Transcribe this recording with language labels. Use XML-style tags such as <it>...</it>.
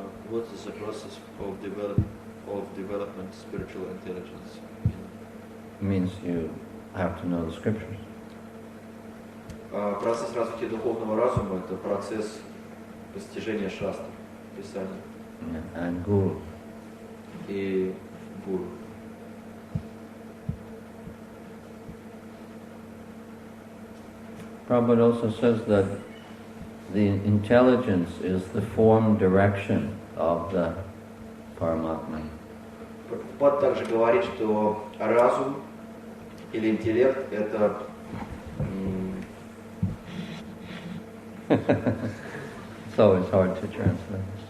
<en>What is the process of development spiritual intelligence? Means you have to know the scriptures.</en> <ru>Процесс развития духовного разума – это процесс постижения шастр, Писания.</ru> <en>And guru.</en> <ru>И гуру.</ru> <en>Prabhupada also says that the intelligence is the form direction of the Paramatma.</en> <ru>Прабхупад также говорит, что разум или интеллект – это</ru> <en>It's always hard to translate.</en>